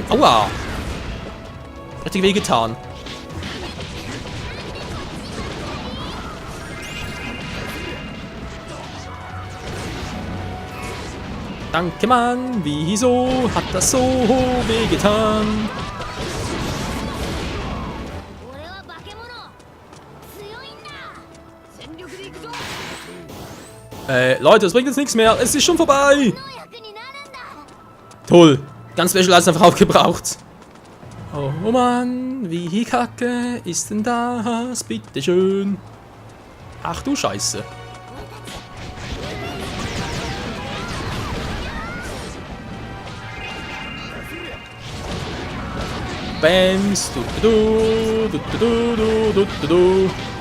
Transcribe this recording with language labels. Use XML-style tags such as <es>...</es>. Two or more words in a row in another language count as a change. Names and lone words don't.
<de>Aua. Richtig wehgetan. Danke, Mann. Wieso hat das so wehgetan?</de> <ja>俺は化け物強いんだ全力で行くぞ</ja> <de>Leute, das bringt jetzt nichts mehr. Es ist schon vorbei.</de> <ja>の役になるんだ</ja> <de>Toll. Ganz Special Eis einfach aufgebraucht. Oh Mann, wie kacke ist denn das? Bitteschön. Ach du Scheiße. Bams, du.</de>